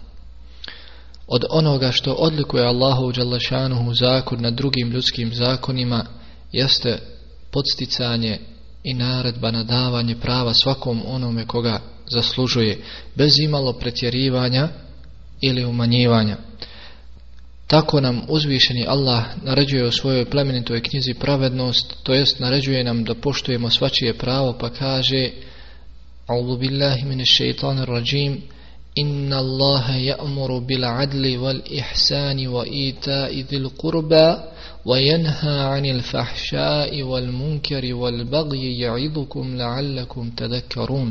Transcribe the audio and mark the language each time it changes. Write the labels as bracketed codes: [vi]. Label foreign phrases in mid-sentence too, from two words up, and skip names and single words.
[bs] Od onoga što odlikuje Allahu [ar] جل شأنه [bs] zakon nad drugim ljudskim zakonima jeste podsticanje i naredba na davanje prava svakom onome koga zaslužuje, bez imalo pretjerivanja ili umanjivanja. Tako nam uzvišeni Allah naređuje u svojoj plemenitoj knjizi pravednost, to jest naređuje nam da poštujemo svačije pravo, pa kaže: [ar] أعوذ بالله من الشيطان الرجيم إن الله يأمر بالعدل والإحسان وإيتاء ذي القربى وينهى عن الفحشاء والمنكر والبغي يعظكم لعلكم تذكرون.